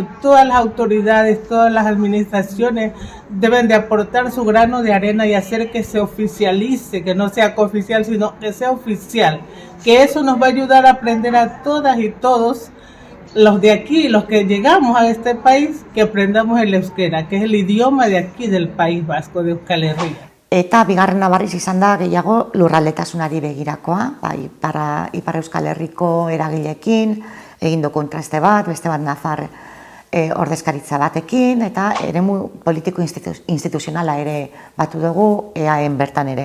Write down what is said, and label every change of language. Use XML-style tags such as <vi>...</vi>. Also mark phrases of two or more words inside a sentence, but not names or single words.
<es>Todas las autoridades, todas las administraciones deben de aportar su grano de arena y hacer que se oficialice, que no sea cooficial, sino que sea oficial, que eso nos va a ayudar a aprender a todas y todos, los de aquí, los que llegamos a este país, que aprendamos el euskera, que es el idioma de aquí del País Vasco, de Euskal Herria.</es> <eu>Eta bigarrena barriz izan da gehiago lurraldetasunari begirakoa, Ipar Euskal Herriko eragileekin, egindu kontraste bat, beste bat Nafar ordezkaritza batekin, eta eremu politiko instituzionala ere batu dugu EAen bertan ere.</eu>